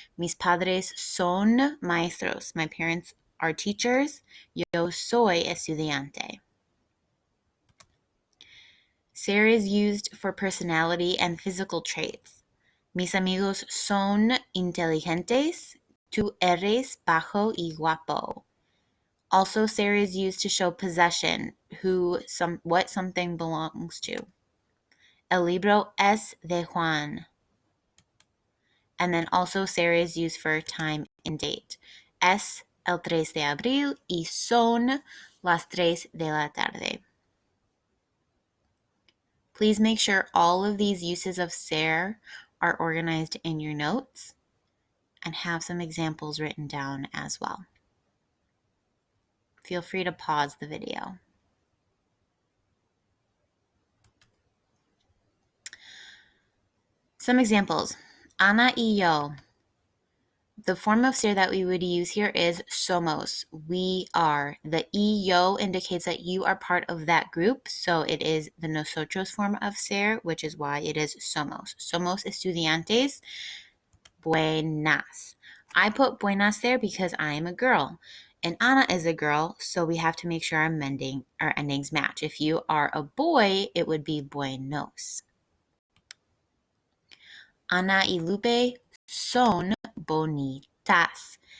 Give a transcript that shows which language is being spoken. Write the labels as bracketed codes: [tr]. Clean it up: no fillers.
[es] Mis padres son maestros. [en] My parents are teachers. [es] Yo soy estudiante. [en] Ser is used for personality and physical traits. [es] Mis amigos son inteligentes. Tú eres bajo y guapo. [en] Also, ser is used to show possession, what something belongs to. [es] El libro es de Juan. [en] And then also ser is used for time and date. [es] Es el 3 de abril y son las 3 de la tarde. [en] Please make sure all of these uses of ser are organized in your notes and have some examples written down as well. Feel free to pause the video. Some examples. [es] Ana y yo. [en] The form of ser that we would use here is somos. We are. The y yo indicates that you are part of that group, so it is the nosotros form of ser, which is why it is somos. [es] Somos estudiantes buenas. [en] I put buenas there because I am a girl. And Ana is a girl, so we have to make sure our endings match. If you are a boy, it would be buenos. [es] Ana y Lupe son bonitas.